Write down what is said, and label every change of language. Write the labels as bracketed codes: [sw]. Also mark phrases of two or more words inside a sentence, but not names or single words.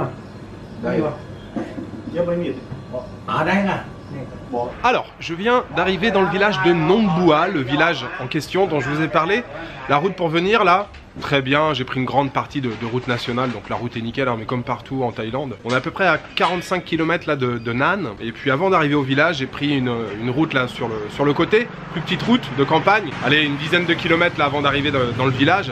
[fr] Đây mà. Chia với mịt. À đây nè. Alors, je viens d'arriver dans le village de Nongbua, le village en question dont je vous ai parlé. La route pour venir là, très bien, j'ai pris une grande partie de route nationale, donc la route est nickel, hein, mais comme partout en Thaïlande. On est à peu près à 45 km là de Nan, et puis avant d'arriver au village, j'ai pris une route là sur le côté, plus petite route de campagne, allez, une dizaine de kilomètres là avant d'arriver dans le village.